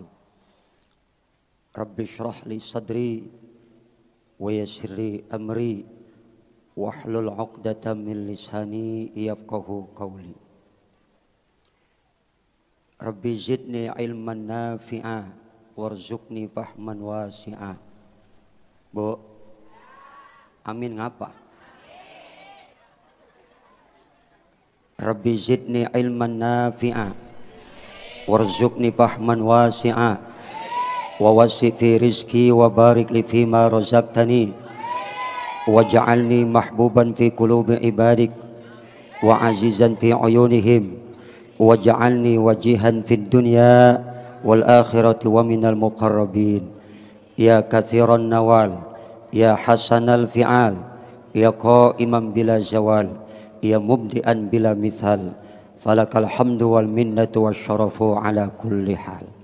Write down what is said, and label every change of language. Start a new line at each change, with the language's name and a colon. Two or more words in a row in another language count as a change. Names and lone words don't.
Arabic: رب اشرح لي صدري ويسر لي أمري واحلل عقدة من لساني يفقهوا قولي. رب زدني علما نافعا وارزقني فهما واسعا.
Javanese: Bu, amin ngapa?
Arabic: رب زدني علما نافعا وارزقني فهما واسعا ووسع في رزقي وبارك لي فيما رزقتني واجعلني محبوبا في قلوب عبادك وعزيزا في عيونهم واجعلني وجيها في الدنيا والآخرة ومن المقربين. يا كثير النوال، يا حسن الفعال، يا قائما بلا زوال، يا مبدعا بلا مثال، فلك الحمد والمنة والشرف على كل حال.